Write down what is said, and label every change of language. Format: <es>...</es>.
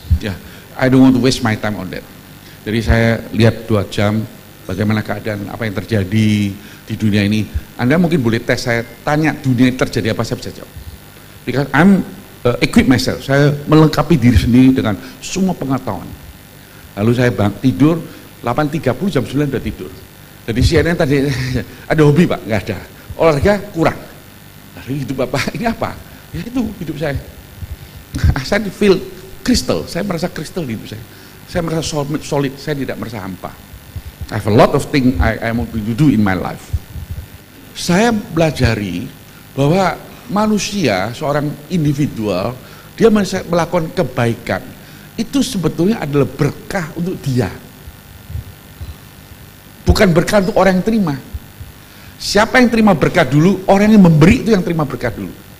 <en>Ya, I don't want to waste my time on that.</en> <id>Jadi saya lihat 2 jam bagaimana keadaan, apa yang terjadi di dunia ini. Anda mungkin boleh tes saya, tanya dunia ini terjadi apa, saya bisa jawab.</id> <en>Because I'm equip myself,</en> <id>saya melengkapi diri sendiri dengan semua pengetahuan. Lalu saya tidur 8:30, jam 9 udah tidur. Jadi CNN tadi, ada hobi Pak? Nggak ada. Olahraga kurang. Lalu hidup Bapak ini apa? Ya itu hidup saya. Saya</id> <en>feel crystal,</en> <id>saya merasa crystal di hidup saya. Saya merasa solid, saya tidak merasa hampa.</id> <en>I have a lot of things I want to do in my life.</en> <id>Saya belajari bahwa manusia, seorang individual, dia melakukan kebaikan, itu sebetulnya adalah berkah untuk dia. Bukan berkah untuk orang yang terima. Siapa yang terima berkah dulu, orang yang memberi itu yang terima berkah dulu.</id>